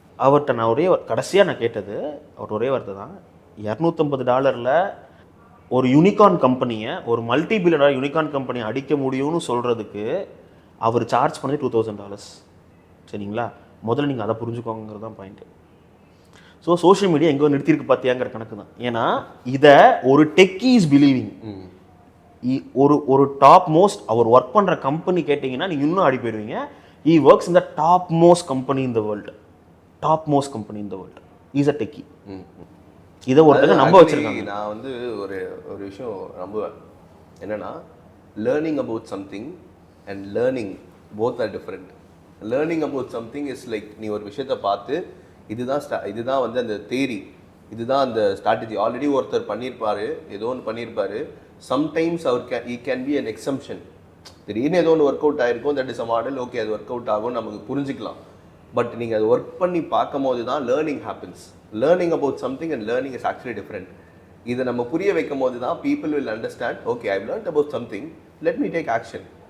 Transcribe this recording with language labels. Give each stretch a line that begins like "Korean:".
Tamil: அவர்கிட்ட நான் கடைசியாக நான் கேட்டது அவர் ஒரே வார்த்தை தான், $250 ஒரு யூனிகார்ன் கம்பெனியை, ஒரு மல்டி பில்லியனர் யூனிகார்ன் கம்பெனியை அடிக்க முடியும்னு சொல்கிறதுக்கு அவர் சார்ஜ் பண்ணது $2,000. சரிங்களா? முதல்ல நீங்கள் அதை புரிஞ்சுக்கோங்கிறது தான் பாயிண்ட்டு. ஸோ சோஷியல் மீடியா எங்கோ நிறுத்திருக்கு பார்த்தியாங்கிற கணக்கு தான். ஏன்னா இதை ஒரு
English: Techie is believing.
Tamil: ஒரு டாப் மோஸ்ட் அவர் ஒர்க் பண்ணுற கம்பெனி கேட்டிங்கன்னா நீங்கள் இன்னும் ஆடி போயிடுவீங்க.
English: he works in the top most company in the world. Top most company in the world. Is a techie.
Tamil: இதை ஒருத்தங்க நம்ப வச்சிருக்காங்க. நான் வந்து ஒரு விஷயம் நம்புவேன். என்னன்னா,
English: Learning about something and learning both are different. Learning about something is like,
Tamil: நீ ஒரு விஷயத்தை பார்த்து இதுதான் வந்து அந்த தேரி, இதுதான் அந்த ஸ்ட்ராட்டஜி. ஆல்ரெடி ஒருத்தர் பண்ணியிருப்பாரு, ஏதோ ஒன்று பண்ணியிருப்பாரு.
English: Sometimes he can be an exception.
Tamil: திடீர்னு ஏதோ ஒன்று ஒர்க் அவுட் ஆகிருக்கும்,
English: that is a model,
Tamil: okay அது ஒர்க் அவுட் ஆகும், நமக்கு புரிஞ்சிக்கலாம்.
English: but
Tamil: நீங்கள் அது ஒர்க் பண்ணி பார்க்கும் போது தான்
English: Learning happens. Learning about something and learning is actually different.
Tamil: இதை நம்ம புரிய வைக்கும் போது தான்
English: People will understand, okay I learned about something, let me take action.